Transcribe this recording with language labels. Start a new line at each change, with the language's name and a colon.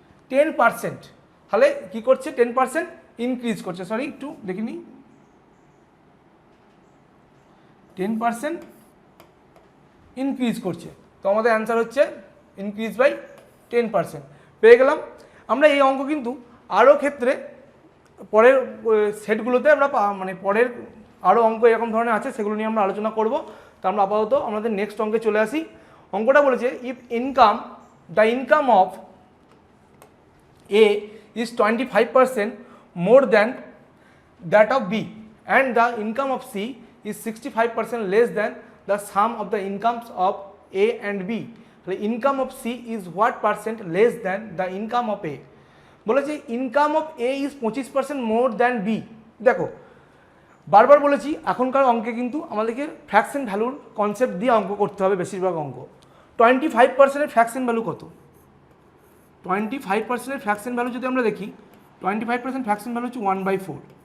Bangla: 10%। তাহলে কী করছে? 10% ইনক্রিজ করছে, সরি একটু দেখে নিই, 10% ইনক্রিজ করছে। তো আমাদের অ্যান্সার হচ্ছে ইনক্রিজ বাই 10%। পেয়ে গেলাম। আমরা এই অঙ্ক কিন্তু আরও ক্ষেত্রে পরের সেটগুলোতে আমরা পরের আরও অঙ্ক এরকম ধরনের আছে, সেগুলো নিয়ে আমরা আলোচনা করব। তো আমরা আপাতত আমাদের নেক্সট অঙ্কে চলে আসি। অঙ্কটা বলেছে
English: If the income of A is 25% more than that of B and the income of C is 65% less than the sum of the incomes of A and B. The income of C is what percent less than the income of A?
Bangla: বলেছে
English: Income of A is 25% more than B।
Bangla: দেখো বারবার বলেছি এখনকার অঙ্কে কিন্তু আমাদেরকে fraction ভ্যালুর concept দিয়ে অঙ্ক করতে হবে বেশিরভাগ অঙ্ক। 25%-এর ফ্র্যাকশন ভ্যালু কত? 25%-এর ফ্র্যাকশন ভ্যালু যদি আমরা দেখি, 25% ফ্র্যাকশন ভ্যালু হচ্ছে 1/4।